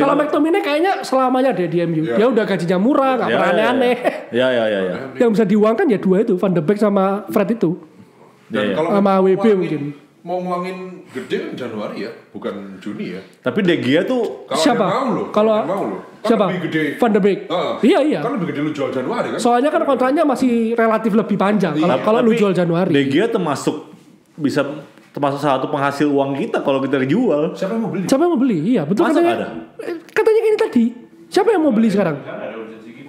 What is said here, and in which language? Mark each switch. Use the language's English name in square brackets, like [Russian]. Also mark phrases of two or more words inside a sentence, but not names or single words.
[Indonesian] Kalau McTominay kayaknya selamanya deh di MU. Iya. Dia udah gajinya murah, nggak pernah aneh-aneh. Iya. Yang bisa diuangkan ya dua itu, Van de Beek sama Fred itu. Dan Iya. kalau Sama mau WB ngulangin- mungkin. Mau ngulangin gede kan Januari ya, bukan Juni ya. Tapi De Gea tuh Kalau Siapa? ada mau loh. Kalau ada mau loh. Kan siapa? lebih gede. Van de Beek. Iya. Kan lebih gede lu jual Januari kan? Soalnya kan kontraknya masih relatif lebih panjang. Kalau lu Tapi jual Januari. De Gea termasuk salah satu penghasil uang kita kalau kita jual. Siapa yang mau beli? Siapa yang mau beli? Iya, betul Masa katanya. nggak Katanya ini tadi. Siapa yang mau beli sekarang? Kan ada urgensi gitu.